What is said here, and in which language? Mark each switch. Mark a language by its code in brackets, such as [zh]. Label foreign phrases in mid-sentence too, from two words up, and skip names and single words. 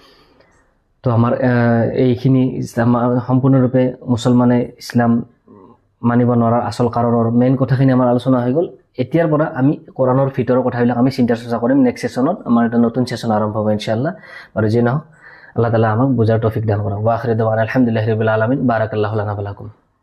[as] তো আমাৰ এইখিনি সম্পূৰ্ণৰূপে মুছলমানে ইছলাম মানিব নোৱাৰাৰ আচল কাৰণৰ মেইন কথাখিনি আমাৰ আলোচনা হৈ গ'ল। এতিয়াৰ পৰা আমি কোৰাণৰ ভিতৰৰ কথাবিলাক আমি চিন্তা চৰ্চা কৰিম। [en] next session [as] আমাৰ এটা নতুন ছেশ্যন আৰম্ভ হ'ব ইনশাআল্লাহ। আৰু যি নহওক [ar] الله تعالى [as] আমাক বুজাৰ তৌফিক দান কৰক। [ar] وآخر دعوانا الحمد لله رب العالمين. بارك الله لنا ولكم.